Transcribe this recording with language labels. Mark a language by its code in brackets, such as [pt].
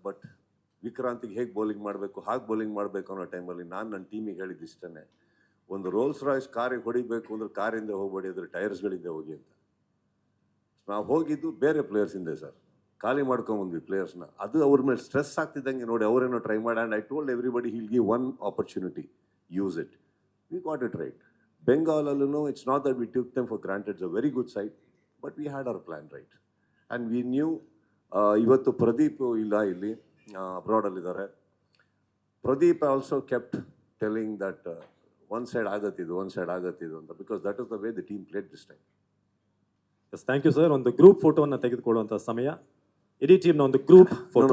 [kn] But ವಿಕ್ರಾಂತಿಗೆ ಹೇಗೆ bowling ಮಾಡಬೇಕು, ಹಾಗೆ ಬೌಲಿಂಗ್ ಮಾಡಬೇಕು ಅನ್ನೋ ಟೈಮಲ್ಲಿ ನಾನು ನನ್ನ ಟೀಮಿಗೆ ಹೇಳಿದ್ದಿಷ್ಟೇ, ಒಂದು ರೋಲ್ಸ್ ರಾಯ್ಸ್ ಕಾರಿಗೆ ಹೊಡಿಬೇಕು ಅಂದ್ರೆ ಕಾರಿಂದ ಹೋಗ್ಬೇಡಿ, ಅದ್ರ ಟೈರ್ಸ್ಗಳಿಂದ ಹೋಗಿ ಅಂತ. ನಾವು ಹೋಗಿದ್ದು ಬೇರೆ ಪ್ಲೇಯರ್ಸಿಂದೆ ಸರ್, ಖಾಲಿ ಮಾಡ್ಕೊಂಬಂದ್ವಿ ಪ್ಲೇಯರ್ಸ್ನ. ಅದು ಅವ್ರ ಮೇಲೆ ಸ್ಟ್ರೆಸ್ ಆಗ್ತಿದ್ದಂಗೆ ನೋಡಿ ಅವರೇನೋ ಟ್ರೈ ಮಾಡಿ. [en] And I told everybody he'll give one opportunity, use it. We got it right. Bengal alone, it's not that we took them for granted. It's a very good side, but we had our plan right. And we knew, [kn] ivattu Pradeep illa illi, abroad allidare. [en] Pradeep also kept telling that one side [kn] agattidu anta, [en] because that is the way the team played this time. Yes, thank you sir. [kn] ಒಂದು group ಫೋಟೋವನ್ನು ತೆಗೆದುಕೊಳ್ಳುವಂತ ಸಮಯ, ಇಡೀ ಟೀಮ್ನ ಒಂದು group photo.